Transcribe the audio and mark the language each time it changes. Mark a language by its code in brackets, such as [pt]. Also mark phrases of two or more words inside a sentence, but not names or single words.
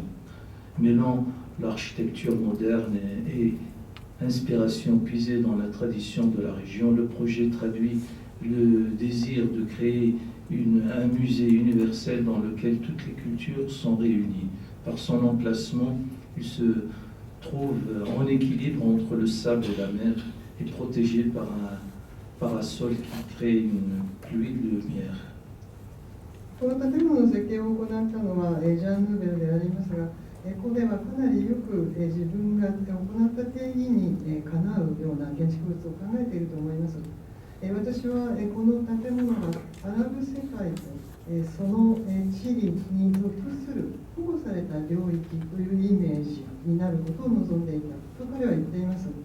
[fr] Mêlant l'architecture moderne et inspiration puisée dans la tradition de la région, le projet traduit le désir de créer un musée universel dans lequel toutes les cultures sont réunies. Par son emplacement, il se trouve en équilibre entre le sable et la mer et protégé par un parasol qui crée une pluie de lumière. [ja] この建物の設計を行ったのはジャン・ヌーベルでありますが、ここではかなりよく自分が行った定義にかなうような建築物を考えていると思います。私はこの建物がアラブ世界とその地理に属する保護された領域というイメージになることを望んでいたと彼は言っています。